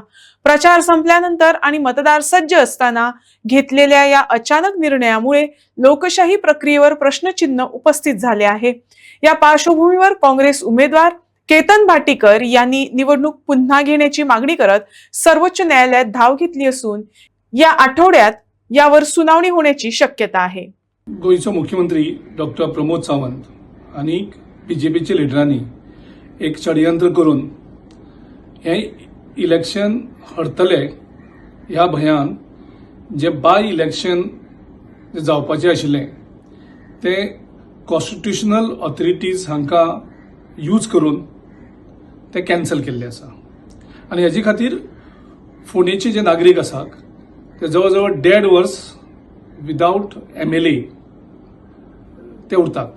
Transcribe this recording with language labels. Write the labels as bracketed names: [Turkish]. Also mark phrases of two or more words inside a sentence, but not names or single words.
[Marathi] प्रचार संपल्यानंतर आणि मतदार सज्ज असताना घेतलेल्या या अचानक निर्णयामुळे लोकशाही प्रक्रियेवर प्रश्नचिन्ह उपस्थित झाले आहे। या पार्श्वभूमीवर काँग्रेस उमेदवार केतन भाटीकर यांनी निवडणूक पुन्हा घेण्याची मागणी करत सर्वोच्च न्यायालयात धाव घेतली असून या आठवड्यात यावर सुनावणी होण्याची शक्यता आहे। [Konkani] गोयचो मुख्यमंत्री डॉक्टर प्रमोद सावंत आणि बीजेपीच्या लिडरांनी एक षडयंत्र करून हे इलेक्शन हरतले ह्या भयान जे [English] by election [Konkani] जावपाचे आशिल्ले ते [English] constitutional authorities [Konkani] हांका यूज करून ते कॅन्सल केल्ले आसा आणि हेजे खातीर फोंडेचे जे नागरीक आसात ते जवळ जवळ 1.5 वर्स [English] without MLA [Konkani] ते उरतात।